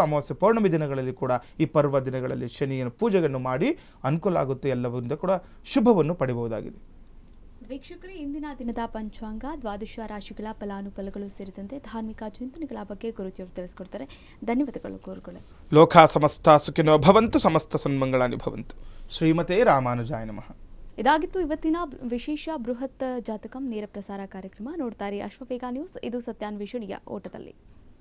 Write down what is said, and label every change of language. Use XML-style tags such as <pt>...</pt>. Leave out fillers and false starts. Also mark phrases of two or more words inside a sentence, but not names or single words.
<kn>ಅಮಾವಾಸ್ಯೆ ಪೌರ್ಣಮಿ ದಿನಗಳಲ್ಲಿ ಕೂಡ ಈ ಪರ್ವ ದಿನಗಳಲ್ಲಿ ಶನಿಯನ್ನು ಪೂಜೆಯನ್ನು ಮಾಡಿ ಅನುಕೂಲ ಆಗುತ್ತೆ. ಎಲ್ಲವರಿಂದ ಕೂಡ ಶುಭವನ್ನು ಪಡೆಯಬಹುದಾಗಿದೆ. ವೀಕ್ಷಕರೇ, ಇಂದಿನ ದಿನದ ಪಂಚಾಂಗ, ದ್ವಾದಶ ರಾಶಿಗಳ ಫಲಾನುಫಲಗಳು ಸೇರಿದಂತೆ ಧಾರ್ಮಿಕ ಚಿಂತನೆಗಳ ಬಗ್ಗೆ ಗುರುಜಿಯವರು ತಿಳಿಸ್ಕೊಡ್ತಾರೆ. ಧನ್ಯವಾದಗಳು ಗುರುಗಳೇ.</kn> <sa>ಲೋಕ ಸಮಸ್ತ ಸುಖಿನೋ ಭವಂತು, ಸಮಸ್ತ ಸನ್ಮಂಗಳಾನಿ ಭವಂತು. ಶ್ರೀಮತೆ ರಾಮಾನುಜಾಯ ನಮಃ.</sa> <kn>ಇದಾಗಿತ್ತು ಇವತ್ತಿನ ವಿಶೇಷ ಬೃಹತ್ ಜಾತಕಂ ನೇರ ಪ್ರಸಾರ ಕಾರ್ಯಕ್ರಮ. ನೋಡ್ತಾರೆ ಅಶ್ವವೇಗ ನ್ಯೂಸ್. ಇದು ಸತ್ಯಾನ್ವೇಷಣೆಯ ಓಟದಲ್ಲಿ.</kn>